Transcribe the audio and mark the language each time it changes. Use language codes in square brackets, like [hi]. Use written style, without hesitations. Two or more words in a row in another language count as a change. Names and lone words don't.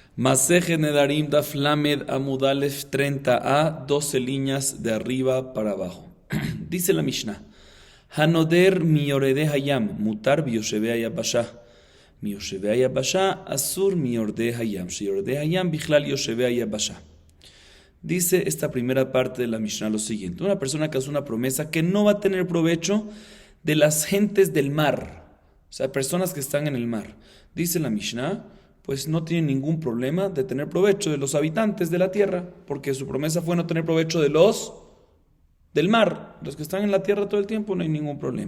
[es] Maseje Nedarim Daf Lamed Amudalef 30a, 12 líneas de arriba para abajo. Dice la Mishnah: [he] הנודר מיורדי הים, מותר ביושבי היבשה. מיושבי היבשה, אסור ביורדי הים. שיורדי הים, בכלל יושבי היבשה. [es] Dice esta primera parte de la Mishnah lo siguiente: una persona que hace una promesa que no va a tener provecho de las gentes del mar, o sea, personas que están en el mar. Dice la Mishnah, pues no tiene ningún problema de tener provecho de los habitantes de la tierra, porque su promesa fue no tener provecho de los del mar, los que están en la tierra todo el tiempo, no hay ningún problema.